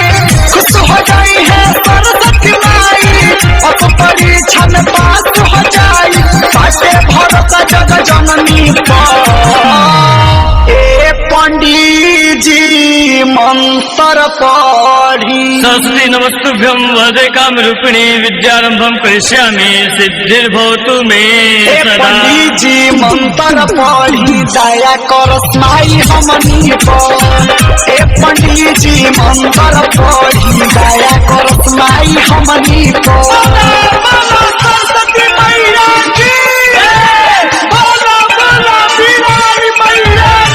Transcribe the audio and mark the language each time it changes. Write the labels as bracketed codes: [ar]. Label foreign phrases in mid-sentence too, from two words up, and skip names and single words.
[bho] खुश हो जाई है सरस्वती माई और परीक्षा में पास हो जाए। बाटे भरोसा जग जननी पर। ए पंडित जी मंत्र पढ़ी। [sa] सरस्वती नमस्तुभ्यं वरदे कामरूपिणी विद्यारंभं करिष्यामि सिद्धिर्भवतु मे ए सदा। [bho] पंडित जी मंत्र पढ़ी दया करस्नाई हमनी पर। ए पंडित जी मंत्र पढ़ी दया करस्नाई हमनी पर। सरस्वती मैया की बोलो बोलो बिहारी मैया